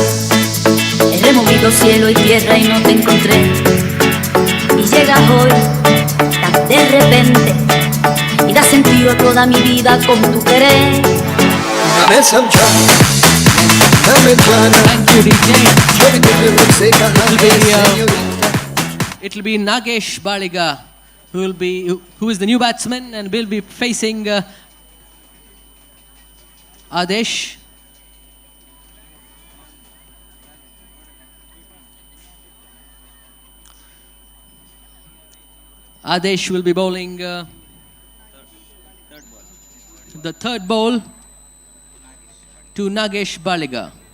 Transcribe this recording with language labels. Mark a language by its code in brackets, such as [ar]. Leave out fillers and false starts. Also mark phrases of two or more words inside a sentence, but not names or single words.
[es] He removido cielo y tierra y no te encontré. Y llegas hoy tan de repente y das sentido a toda mi vida con tu querer. [hi] हमें समझा हमें जाना थोड़ी देर मुझसे कहा [en] It'll be Nagesh Baliga who is the new batsman and will be facing Adesh. Adesh will be bowling the third ball to Nagesh Baliga.